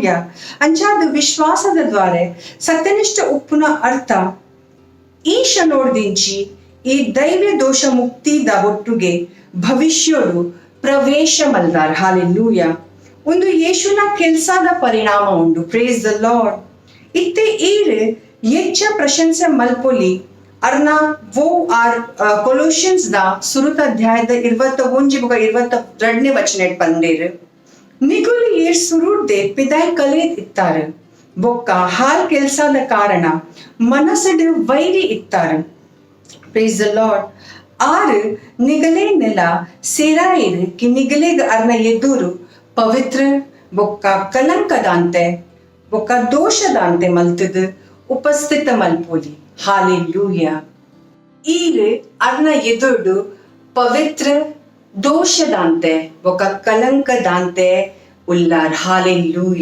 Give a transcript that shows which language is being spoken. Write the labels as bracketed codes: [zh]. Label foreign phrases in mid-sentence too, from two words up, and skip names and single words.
[tcy] ಅಂಚಾದ ವಿಶ್ವಾಸದ ದ್ವಾರೆ ಸತ್ಯನಿಷ್ಠ ಉಪ್ಪುನ ಅರ್ಥ ಈಶ ನೋಡ್ದಿಂಚಿ ಈ ದೈವ್ಯ ದೋಷ ಮುಕ್ತಿದ ಒಟ್ಟುಗೆ ಭವಿಷ್ಯೋಡು ಪ್ರವೇಶ ಮಲ್ದಾರ್ ಹಾಲೆಲೂಯ. ಒಂದು ಯೇಸುನ ಕೆಲ್ಸದ ಪರಿಣಾಮ ಉಂಡು [en] Praise the Lord. [tcy] ಇತ್ತೆ ಈರ್ ಹೆಚ್ಚ ಪ್ರಶಂಸೆ ಮಲ್ಪೊಲಿ ಅರ್ನ ವೋ ಆರ್ ಕೊಲೋಷಿಯನ್ಸ್ ದ ಸುರುತ ಅಧ್ಯಾಯದ 21-22ನೇ ವಚನ ಪಂದೇರು ನಿಗುಲು ಏರ್ ಸುರುಡ್ದೆ ಪಿದಾಯ್ ಕಲೇದ್ ಇತ್ತಾರ ಬೊಕ್ಕ ಹಾಲ್ ಕೆಲ್ಸದ ಕಾರಣ ಮನಸ್ಸಡು ವೈರಿ ಇತ್ತಾರ [en] Praise the Lord. [tcy] ಆರು ನಿಗಲೇ ನೆಲ ಸೇರಾಯಿರು ಕಿ ನಿಗಲೆಗ್ ಅರ್ನ ಎದುರು ಪವಿತ್ರ ಬೊಕ್ಕ ಕಲಂಕದಾಂತೆ ಬೊಕ್ಕ ದೋಷದಾಂತೆ ಮಲ್ತದ ಉಪಸ್ಥಿತ ಮಲ್ಪೋಲಿ ಹಾಲೆಲೂಯ. ಈರ್ ಅರ್ನ ಎದುರು ಪವಿತ್ರ ದೋಷದಾಂತೆ ಬೊಕ್ಕ ಕಲಂಕದಾಂತೆ ಉಲ್ಲಾರ್ ಹಾಲೆಲೂಯ.